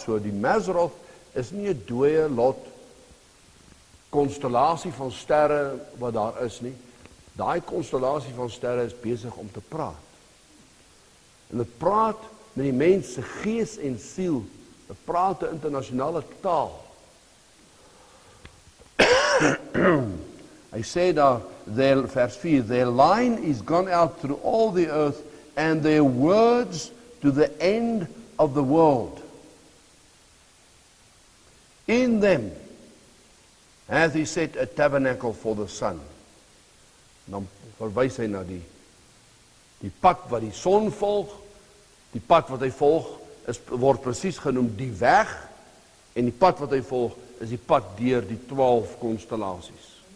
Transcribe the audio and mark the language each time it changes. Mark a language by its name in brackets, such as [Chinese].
[Afrikaans] So die Maseroth is nie 'n dooie lot konstellasie van sterre wat daar is nie. Daai konstellasie van sterre is besig om te praat. En dit praat met die mens se gees en siel. Dit praat 'n internasionale taal. Hy sê daar, vers 4, [English] their line is gone out through all the earth, and their words to the end of the world. In them hath he set a tabernacle for the sun. [Afrikaans] Dan verwys hy na die pad wat die son volg. Die pad wat hy volg word presies genoem die weg, en die pad wat hy volg is die pad deur die 12 konstellasies.